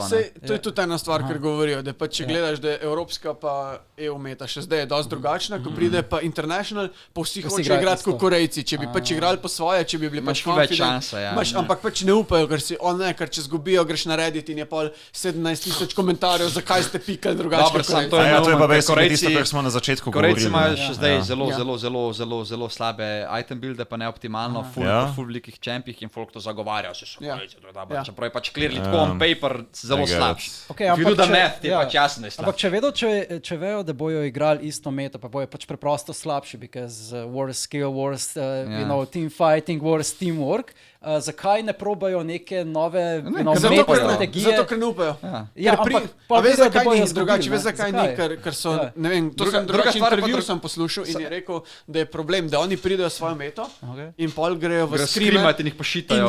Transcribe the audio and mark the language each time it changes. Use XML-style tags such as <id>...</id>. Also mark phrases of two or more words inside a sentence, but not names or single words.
<sl>To je tudi ena stvar, ker govorijo, da pa če gledaš, da je evropska pa EU meta še zdaj je dosti drugačna, ko pride pa international, pa vsi hoče igrati kot Korejci, če bi pač igrali po svoje, če bi bili pač confident, ampak pač ne upajo, ker če zgubijo, greš na Reddit in je pol 17,000 komentarjev, zakaj ste pikali drugače kot Korejci. To je pa basic tisto, kar smo na začetku govorili. Korejci imajo še zdaj zelo slabe item builde, pa neoptimalno, ful velikih čempih in folk to zagovarja, se so Korejci, čeprav je pač clearly tako</sl> <en>on paper</en> <sl>zelo slabši.</sl> <en>If you do the math,</en> <sl>je pač jasno, da je slabši. Ampak če vejo, da bojo igrali isto meto, pa bojo pač preprosto slabši,</sl> <en>because worse skill, worse team fighting, worse teamwork,</en> <sl>zakaj ne probajo neke nove meta strategije? Zato, ker ne upajo. Pa veš, zakaj ni drugače, veš, zakaj ni, ker so, ne vem, drugačen intervju sem poslušal in je rekel, da je problem, da oni pridejo svojo meto in pol grejo v skrimat in jih pošitajo.</sl>